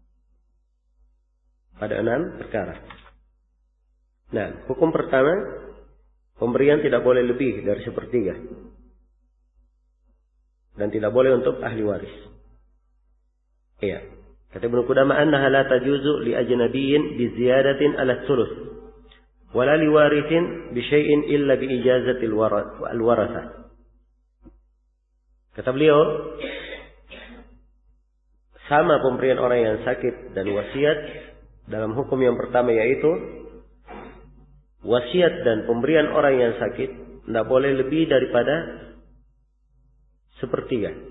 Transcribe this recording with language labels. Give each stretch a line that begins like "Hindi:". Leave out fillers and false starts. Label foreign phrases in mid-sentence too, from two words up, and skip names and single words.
Indonesian: Pada 6 perkara. Nah, hukum pertama, pemberian tidak boleh lebih dari 1/3 dan tidak boleh untuk ahli waris. Iya.
Arabic: Kata Ibnu Qudamah أنها لا تجوز لأجنبي بزيادة على الثلث ولا لوارث بشيء إلا بإجازة الورثة.
Indonesian: Kata beliau, sama pemberian orang yang sakit dan wasiat dalam hukum yang pertama, yaitu wasiat dan pemberian orang yang sakit tidak boleh lebih daripada sepertiga.